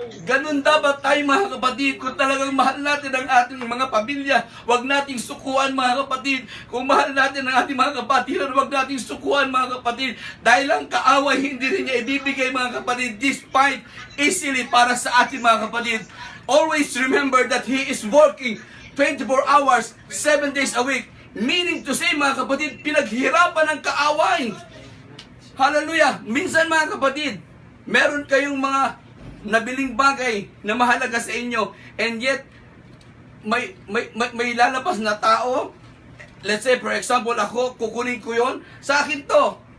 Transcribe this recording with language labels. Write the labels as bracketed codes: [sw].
[tl] Ganun dapat tayo, mga kapatid. Kung talagang mahal natin ang ating mga pamilya, huwag nating sukuan, mga kapatid. Kung mahal natin ang ating mga kapatiran, huwag nating sukuan, mga kapatid. Dahil ang kaaway, hindi rin niya ibibigay, mga kapatid, [en] despite easily [tl] para sa ating mga kapatid. [en] Always remember that He is working 24 hours, 7 days a week. Meaning to say, [tl] mga kapatid, pinaghirapan ng kaaway. Hallelujah. Minsan, mga kapatid, meron kayong mga nabiling bagay na mahalaga sa inyo, [en] and yet [tl] may lalabas na tao. [en] Let's say, for example, [tl] ako, kukunin ko yon, sa akin to.